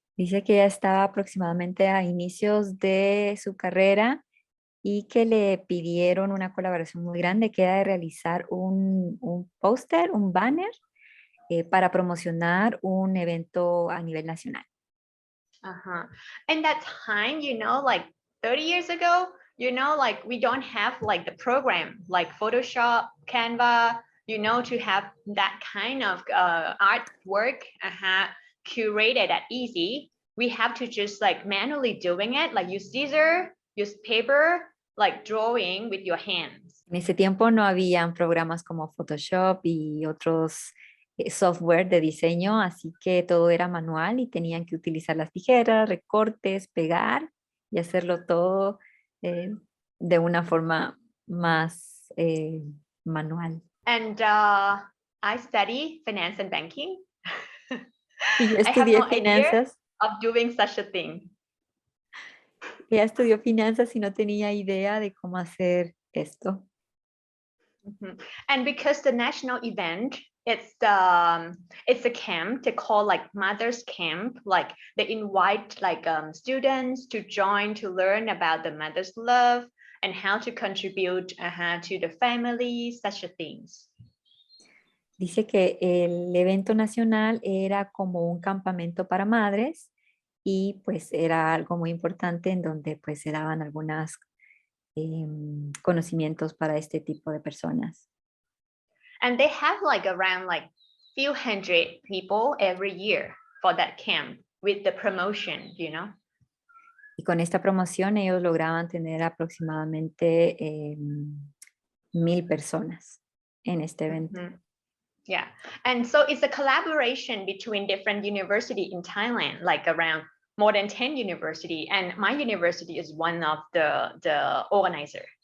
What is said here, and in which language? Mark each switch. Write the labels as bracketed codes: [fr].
[es] Dice que ella estaba aproximadamente a inicios de su carrera y que le pidieron una colaboración muy grande que era de realizar un póster, un banner para promocionar un evento a nivel nacional. [en] And that time, like 30 years ago, like we don't have like the program like Photoshop, Canva, to have that kind of artwork curated at easy. We have to just like manually doing it, like use scissor, use paper, like drawing with your hands. [es] En ese tiempo no habían programas como Photoshop y otros software de diseño, así que todo era manual y tenían que utilizar las tijeras, recortes, pegar y hacerlo todo de una forma más manual. [en] And I study finance and banking. [es] Y yo estudié finanzas. [en] Of doing such a thing. [es] Ella estudió finanzas y no tenía idea de cómo hacer esto. Mhm. [en] And because the national event, it's a camp they call like mothers camp, like they invite like students to join to learn about the mother's love and how to contribute to the family, such a things. [es] Dice que el evento nacional era como un campamento para madres y pues era algo muy importante en donde pues se daban algunos conocimientos para este tipo de personas. [en] And they have like around like few hundred people every year for that camp with the promotion, you know. [es] Y con esta promoción ellos lograban tener aproximadamente 1,000 personas en este evento. Mhm. [en] Yeah, and so it's a collaboration between different university in Thailand, like around more than 10 university, and my university is one of the organizer.